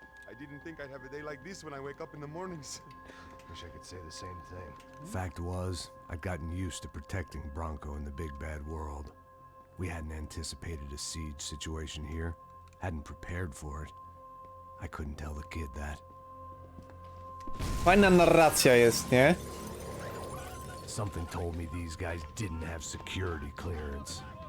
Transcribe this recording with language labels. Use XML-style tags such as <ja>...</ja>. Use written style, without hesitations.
<en>I didn't think I'd have a day like this when I wake up in the mornings. Wish I could say the same thing. Fact was, I'd gotten used to protecting Bronco in the big bad world. We hadn't anticipated a siege situation here. Hadn't prepared for it. I couldn't tell the kid that.</en> <pl>Fajna narracja jest, nie?</pl> <en>Something told me these guys didn't have security clearance.</en>